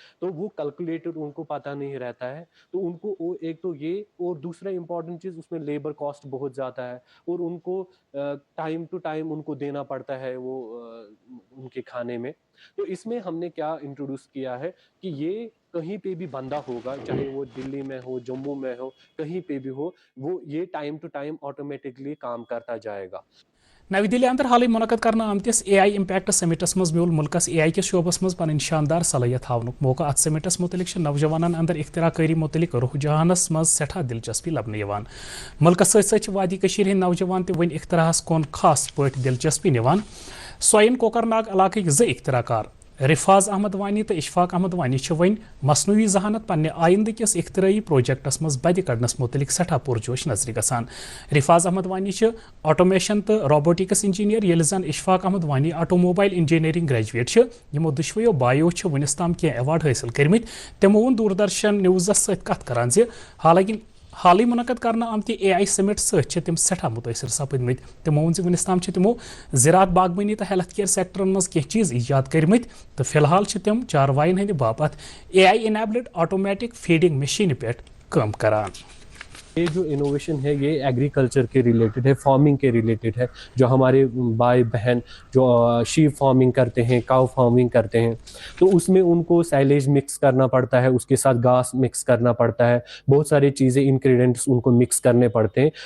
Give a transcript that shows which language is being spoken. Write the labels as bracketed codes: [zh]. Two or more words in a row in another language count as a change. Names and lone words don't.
[hi] तो वो कैलकुलेटेड उनको पता नहीं रहता है, तो उनको वो एक तो ये, और दूसरा इंपॉर्टेंट चीज़ उसमें [en] labour cost [hi] बहुत ज़्यादा है, और उनको [en] time to time [hi] उनको देना पड़ता है वो उनके खाने में। तो इसमें हमने क्या इंट्रोड्यूस किया है कि ये कहीं पे भी बंदा होगा, चाहे वो दिल्ली में हो, जम्मू में हो, कहीं पे भी हो, वो ये [en] time to time [hi] ऑटोमेटिकली काम करता जाएगा। [ks] नवी दिल्ली अंदर हाल मुनक़द करना आमतिस एआई इम्पैक्ट समिटस मज म्यूल मुल्कस एआई के शोबस मज पन शानदार सलाहियत हावनुक मौका। अत समिटस मुतलिक नौजवान अंदर इख्तिराकारी मुतलिक रुझानस मज सठा दिलचस्पी लबन यवान। मुल्कस सत वादी कशीर हिंद नौजवान ते वन इख्तिराहस कुन खास पट दिलचस्पी निवान। स्वाइन कोकरनाग इलाके ज इख्तिराकार रिफाज अहमद वानी तो इशफाक अहमद वानी वन मसनूई जहानत पन्ने आइंद किस इख्तिराई प्रोजेक्टस मज बद कड़नस मुतलिक सठा पुरजोश नजर गसान। रिफाज अहमद वानी ऑटोमेशन तो [en] robotics engineer, [ks] येल जन इशफाक अहमद वानी [en] automobile engineering graduate. [ks] यमो दुशवयो बायो वनस ताम कह अवार्ड हासिल कर्मित। तमो वोन दूरदर्शन न्यूज़स सत कथ करान जे हालांकि हाल ही मुनक़द करना आमति एआई समिट सत तम सठा मुतासर सपदमत। तमो वोन वनस ताम तमो ज़राअत, बागवानी तो [en] health care [ks] सेक्टरन मज कह चीज़ ईजाद कर्मित, तो फिलहाल तम चारवाइन हंद बापत [en] AI enabled automatic feeding machine [ks] पे काम करान। [hi] ये जो इनोवेशन है ये एग्रीकल्चर के रिलेटेड है, फार्मिंग के रिलेटेड है। जो हमारे भाई बहन जो [en] sheep farming [hi] करते हैं, [en] cow farming [hi] करते हैं, तो उसमें उनको [en] silage mix [hi] करना पड़ता है, उसके साथ घास मिक्स करना पड़ता है, बहुत सारी चीज़ें इंग्रेडिएंट्स उनको मिक्स करने पड़ते हैं।